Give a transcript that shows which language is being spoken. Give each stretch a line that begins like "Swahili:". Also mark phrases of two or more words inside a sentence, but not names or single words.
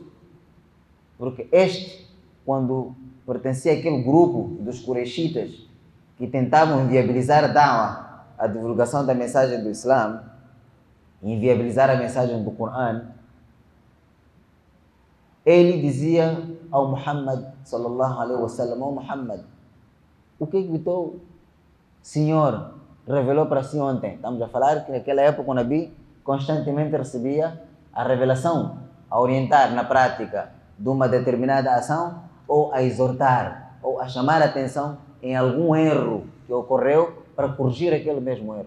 Portuguese: Porque este, quando pertencia àquele grupo dos Quraishitas que tentavam inviabilizar a da'wah, a divulgação da mensagem do Islã, inviabilizar a mensagem do Coran, ele dizia ao Muhammad
Arabic: صلى الله عليه وسلم:
Portuguese: "Ó Muhammad, o que o teu Senhor revelou para si ontem?" Estamos a falar que naquela época o Nabi constantemente recebia a revelação, a orientar na prática de uma determinada ação, ou a exortar, ou a chamar a atenção em algum erro que ocorreu para corrigir aquele mesmo erro.